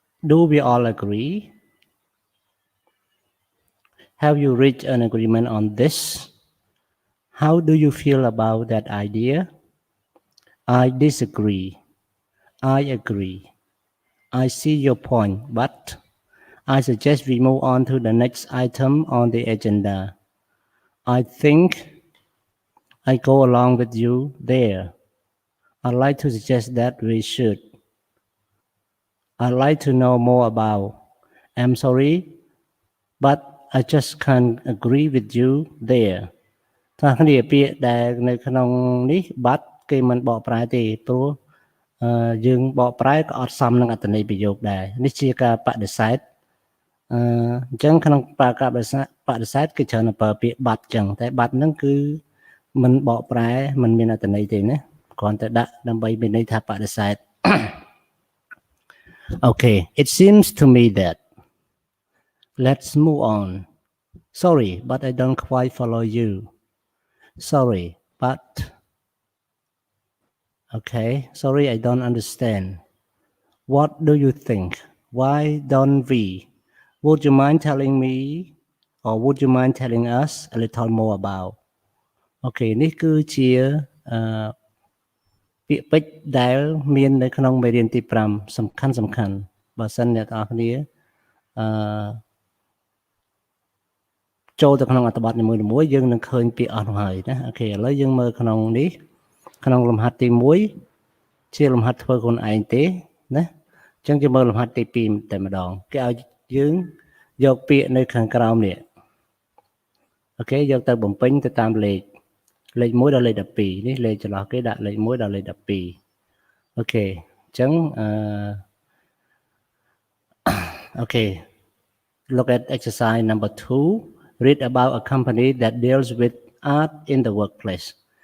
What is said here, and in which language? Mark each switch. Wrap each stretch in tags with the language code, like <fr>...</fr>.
<en>do we all agree have you reached an agreement on this how do you feel about that idea I disagree I agree I see your point but I suggest we move on to the next item on the agenda. I think I go along with you there. I'd like to suggest that we should. I'd like to know more about. I'm sorry, but I just can't agree with you there.</en> <km>ថាគ្នាពាក្យដែលនៅក្នុងនេះ but គេមិនបកប្រែទេព្រោះយើងបកប្រែក៏អត់សមនឹងអត្ថន័យប្រយោគដែរនេះជាការបដិសេធអញ្ចឹងក្នុងការបដិសេធគឺច្រើនប្រើពាក្យ but អញ្ចឹងតែ but ហ្នឹងគឺមិនបកប្រែមិនមានអត្ថន័យទេណាគ្រាន់តែដាក់ដើម្បីមានន័យថាបដិសេធ</km> <en>Okay, it seems to me that let's move on. Sorry, but I don't quite follow you. Sorry, but okay, sorry, I don't understand. What do you think? Why don't we? Would you mind telling me, or would you mind telling us a little more about?</en> <km>Okay, នេះគឺជាពាក្យពេចន៍ដែលមាននៅក្នុងមេរៀនទី5សំខាន់បើសិនអ្នកទាំងអស់គ្នាចូលទៅក្នុងអត្ថបទនីមួយៗយើងនឹងឃើញពាក្យអស់នោះហើយណាអូខេឥឡូវយើងមើលក្នុងនេះក្នុងលំហាត់ទី1ជាលំហាត់ធ្វើខ្លួនឯងទេណាអញ្ចឹងយើងមើលលំហាត់ទី2តែម្ដងគេឲ្យយើងយកពាក្យនៅខាងក្រោមនេះ អូខេយកទៅបំពេញទៅតាមលេខ1ដល់លេខ12នេះលេខចន្លោះគេដាក់លេខ1ដល់លេខ12អូខេអញ្ចឹងអូខេ</km> <en>Look at exercise number 2. Read about a company that deals with art in the workplace.</en>